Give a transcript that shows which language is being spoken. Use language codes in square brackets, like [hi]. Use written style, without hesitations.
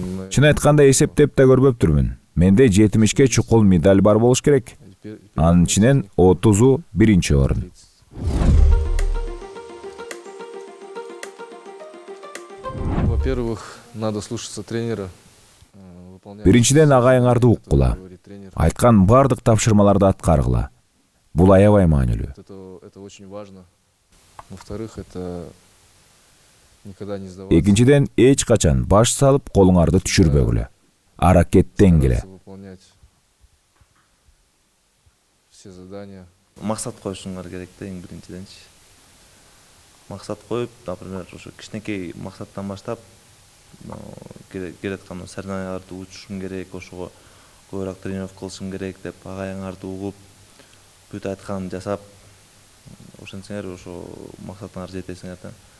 [ky] Чын айтканда эсептеп да көрбөптүрмүн. Менде 70ке чукул медаль бар болуш керек. Анын ичинен 30-у биринчи орун. [ru] Во-первых, надо слушаться тренера. [ky] Биринчиден агайыңарды уккула. Айткан бардык тапшырмаларды аткаргыла. Бул аябай маанилүү. [ru] Это очень важно. Во-вторых, это никогда не сдаваться. [ky] Экинчиден, эч качан баш салып колуңарды түшүрбөгүлө. Аракеттенгиле. [ru] Стараться выполнять все задания. [ky] Максат коюшуңар керек да эң биринчиденчи. Максат коюп, например, ошо кичинекей максаттан баштап келаткан соревнованияларды учушум керек, ошого көбүрөөк тренировка кылышым керек деп агайыңарды угуп, бүт айтканын жасап, ошентсеңер ошо максатыңарга жетесиңер да.